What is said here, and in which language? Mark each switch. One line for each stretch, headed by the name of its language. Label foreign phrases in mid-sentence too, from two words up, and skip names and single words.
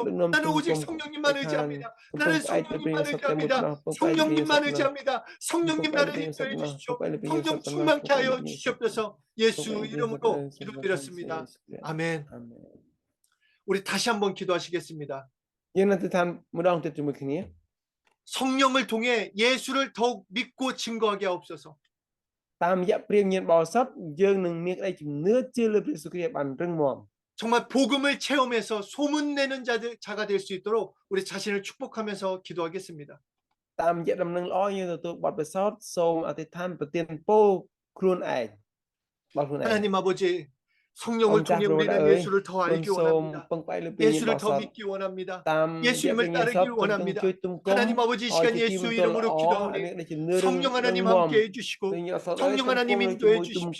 Korean: 나는 오직 성령님만 의지합니다. 나는 성령님만 의지합니다. 성령님만 의지합니다. 성령님 나를 인도해 주십시오. 성령 충만케 하여 주시옵소서. 예수 이름으로 기도드렸습니다. 아멘. 우리 다시 한번 기도하시겠습니다.
Khmer: យើងនឹងទៅតាមម្ដងទៀតជាមួយគ្នា
Korean: 성령을 통해 예수를 더욱 믿고 증거하게 하옵소서.
Khmer: តាមរយៈព្រះវិញ្ញាណបរិសុទ្ធយើងនឹងមានក្តីជំនឿជឿលើព្រះយេស៊ូវគ្រីស្ទបានរឹងមាំ
Korean: 정말 복음을 체험해서 소문내는 자가 될 수 있도록 우리 자신을 축복하면서 기도하겠습니다.
Khmer: តាមរយៈដំណឹងល្អយើងទទួលបទពិសោធន៍សូមអធិដ្ឋានប្រទានពរខ្លួនឯង
Korean: 하나님 아버지 성령을 통해 우리는 예수를 더 알기 원합니다. 예수를 더 믿기 원합니다. 예수님을 따르기 원합니다. 하나님 아버지 이 시간 예수 이름으로 기도하오니 성령 하나님 함께 해주시고 성령 하나님 인도해 주십시오.